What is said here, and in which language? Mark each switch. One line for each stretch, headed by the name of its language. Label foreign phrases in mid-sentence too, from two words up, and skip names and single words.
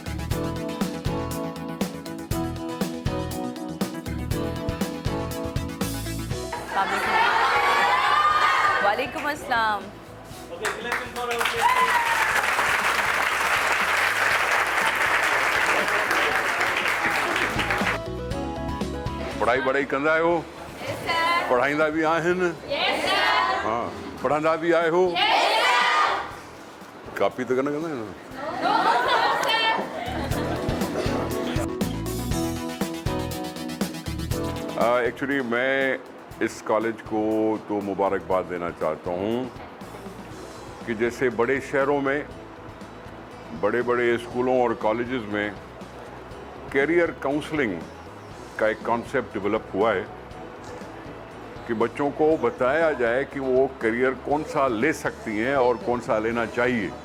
Arabic: وعليكم السلام.
Sindhi: पढ़ाई वढ़ाई कंदा आहियो? पढ़ाईंदा भी आहिनि? हाँ, पढ़ंदा भी आए हो? कापी तो कंदा आहियो न?
Hindi: एक्चुअली मैं इस कॉलेज को तो मुबारकबाद देना चाहता हूँ कि जैसे बड़े शहरों में, बड़े बड़े स्कूलों और कॉलेजेस में
English: career counselling
Hindi: का एक कॉन्सेप्ट डेवलप हुआ है कि बच्चों को बताया जाए कि वो करियर कौन सा ले सकती हैं और कौन सा लेना चाहिए।